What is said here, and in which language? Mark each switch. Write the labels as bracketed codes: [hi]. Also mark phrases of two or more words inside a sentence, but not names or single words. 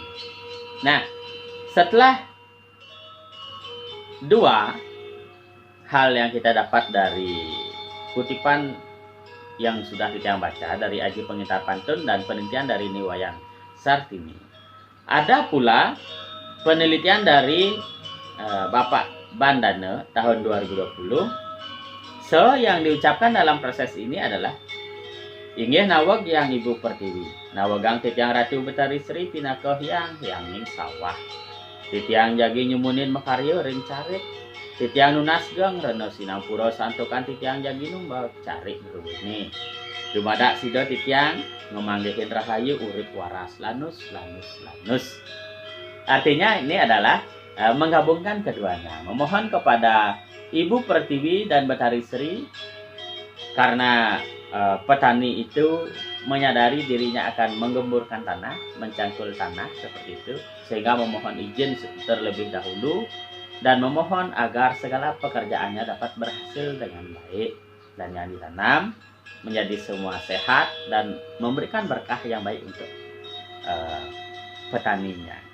[id] Nah, setelah dua hal yang kita dapat dari kutipan yang sudah Titiang baca dari Aji Pengintar Pantun dan penelitian dari Niwayan Sartini, ada pula penelitian dari Bapak Bandana tahun 2020. Yang diucapkan dalam proses ini adalah [ban] inggih nawag yang Ibu Pertiwi, nawagang Titiang Ratu Betari Sri pinakoh yang ning sawah. Titiang jagi nyumunin makaryo ring carik. Titiang nunasgang reno sinampura santokan Titiang jagi numbal carik beruni. Dumadak sido Titiang ngemanggihin rahayu urip waras lanus. [id] Artinya ini adalah menggabungkan keduanya, memohon kepada Ibu Pertiwi dan Betari Sri karena petani itu menyadari dirinya akan menggemburkan tanah, mencangkul tanah seperti itu, sehingga memohon izin terlebih dahulu dan memohon agar segala pekerjaannya dapat berhasil dengan baik dan yang ditanam menjadi semua sehat dan memberikan berkah yang baik untuk petaninya.